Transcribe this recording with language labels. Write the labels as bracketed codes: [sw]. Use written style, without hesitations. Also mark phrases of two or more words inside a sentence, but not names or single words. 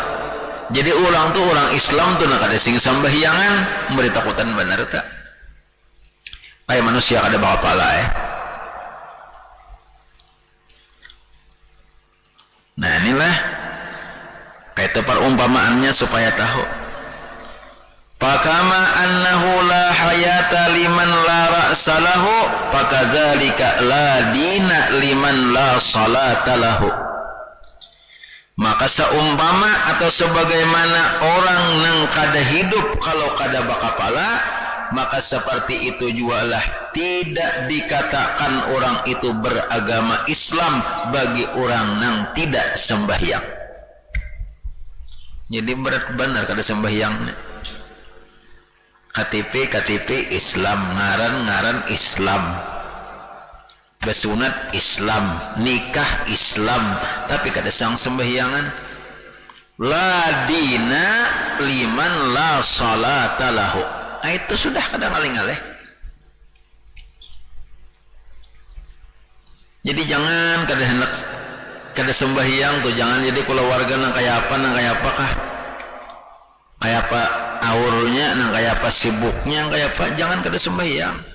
[bjn] Jadi orang tuh orang Islam tuh nak ada sing sembahyangan memberi takutan benar tak. Aya manusia kada bakapala Nah inilah kayak perumpamaannya supaya tahu. [ar] فكما أنه لا حياة لمن لا رأس له فكذلك لا دين لمن لا صلاة له. [bjn] Maka seumpama atau sebagaimana orang nang kada hidup kalau kada bakapala, maka seperti itu jugalah tidak dikatakan orang itu beragama Islam bagi orang nang tidak sembahyang. Jadi berat benar kada sembahyang. KTP Islam, ngaran Islam, besunat Islam, nikah Islam, tapi kada sang sembahyangan. [ar] لا دين لمن لا صلاة له. [bjn] Itu sudah kada ngaling-alih. Jadi jangan kada hendak kada sembahyang tuh, jangan jadi keluarga nang kaya apa kah? Kaya apa aurnya, nang kaya apa sibuknya, kaya apa, jangan kada sembahyang.